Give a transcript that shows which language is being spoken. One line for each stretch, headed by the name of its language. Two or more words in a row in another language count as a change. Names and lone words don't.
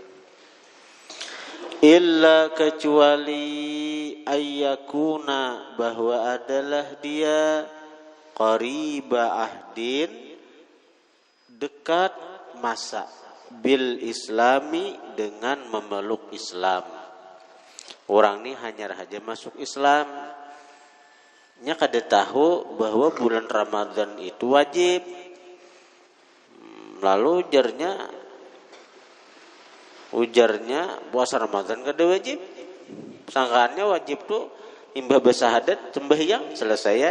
Indonesian: Illa kecuali ayyakuna bahwa adalah dia
Arabic: قريب عهد
Indonesian: dekat masa
Arabic: بالإسلام
Indonesian: dengan memeluk Islam. Orang ini hanya saja masuk Islam.
Banjar: Nya kada tahu bahwa bulan Ramadan itu wajib. Lalu ujarnya puasa Ramadan kada wajib. Sangkaannya wajib tuh imbah bersahadat sembahyang selesai ya.